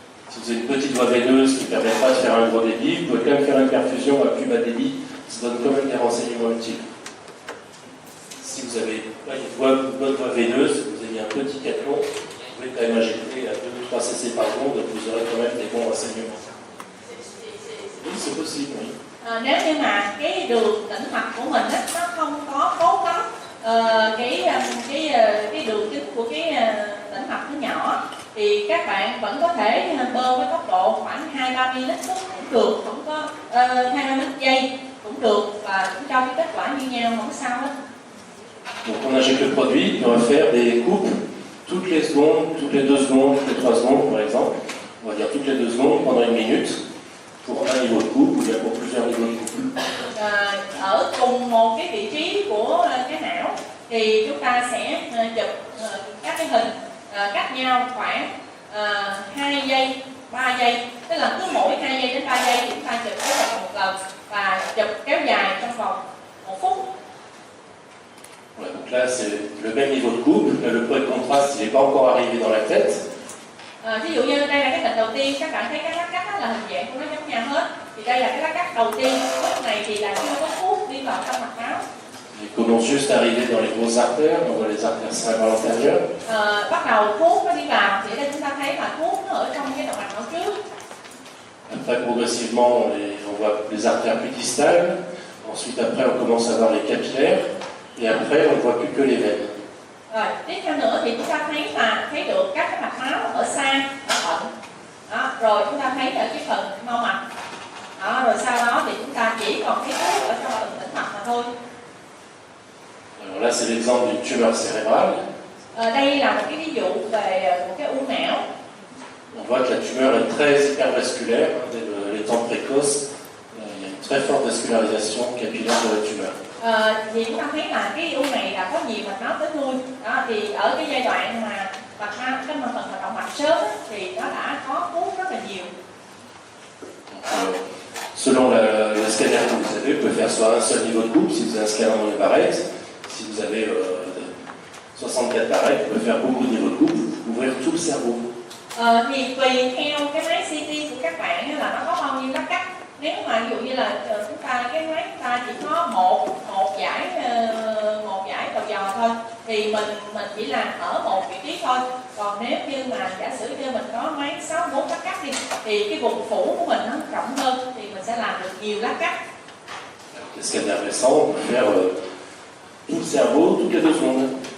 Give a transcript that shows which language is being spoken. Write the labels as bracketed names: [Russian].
[French] Si vous avez une petite voie veineuse qui ne permet pas de faire un gros débit, vous pouvez quand même faire une perfusion à plus bas débit, ça donne quand même des renseignements utiles. Si vous avez pas une bonne voie veineuse, vous avez un petit cathlon, vous pouvez quand même injecter à 2-3 cc par seconde, donc vous aurez quand même des bons renseignements. Oui, c'est possible, oui. [Vietnamese] Nếu như mà cái đường tĩnh mạch của mình đó, nó không có tốt lắm, cái đường kính của cái tĩnh mạch nó nhỏ, thì các bạn vẫn có thể bơm với tốc độ khoảng 2-3 ml phút cũng được, không có 2-3 ml giây cũng được, và cũng cho cái kết quả như nhau, không sao hết. [French] Donc on injecte le produit, puis on va faire des coupes toutes les secondes, toutes les 2 secondes, toutes les 3 secondes par exemple. On va dire toutes les 2 secondes pendant 1 minute pour un niveau de coupe ou bien pour plusieurs niveaux de coupe. [Vietnamese] Ở cùng một cái vị trí của cái não thì chúng ta sẽ chụp các cái hình cách nhau khoảng 2 giây, 3 giây, tức là cứ mỗi 2 giây đến 3 giây chúng ta chụp cái hình một lần và chụp kéo dài trong vòng 1 phút. [French] Voilà, donc là, c'est le même niveau de coupe. Là, le point de contraste, il n'est pas encore arrivé dans la tête. [Vietnamese] Ví dụ như đây là cái hình đầu tiên, các bạn thấy cái lát cắt là hình dạng của nó giống nhau hết. Thì đây là cái lát cắt đầu tiên, lúc này thì là chưa có thuốc đi vào trong mạch máu. [French] Il commence juste à arriver dans les grosses artères, on voit les artères cérébrales antérieures. [Vietnamese] Bắt đầu thuốc nó đi vào, thì đây chúng ta thấy là thuốc nó ở trong cái động mạch máu trước. [French] Après, progressivement, on voit les artères plus distales. Ensuite, après, on commence à voir les capillaires. Et après, on ne voit plus que les veines. [Vietnamese] Rồi, tiếp theo nữa thì chúng ta thấy được các cái mạch máu ở xa, ở thận. Đó, rồi chúng ta thấy ở cái phần mau mạch. Đó, rồi sau đó thì chúng ta chỉ còn thấy thuốc ở trong phần tĩnh mạch mà thôi. [French] Alors là, c'est l'exemple d'une tumeur cérébrale. [Vietnamese] Đây là một cái ví dụ về một cái u não. [French] On voit que la tumeur est très hypervasculaire. Dès les temps précoces, il y a une très forte vascularisation capillaire de la tumeur. [Vietnamese] Thì chúng ta thấy là cái u này là có nhiều mạch máu tới lui. Đó, thì ở cái giai đoạn mà mạch máu, cái phần hoạt động mạch sớm thì nó đã có thuốc rất là nhiều. [French] Selon le scanner que vous avez, vous pouvez faire soit un seul niveau de coupe, si vous avez un scanner dans les barrettes. Si vous avez 64 barrettes, vous pouvez faire beaucoup de niveaux de coupe, ouvrir tout le cerveau. [Vietnamese] Thì tùy theo cái máy CT của các bạn là nó có bao nhiêu lát cắt. Nếu mà ví dụ như là chúng ta cái máy chúng ta chỉ có một giải đầu dò thôi, thì mình chỉ làm ở một vị trí thôi. Còn nếu như mà giả sử như mình có máy 64 lát cắt đi, thì cái vùng phủ của mình nó rộng hơn, thì mình sẽ làm được nhiều lát cắt. [French] Les scanners récents, on peut faire tout le cerveau, toutes les 2 secondes.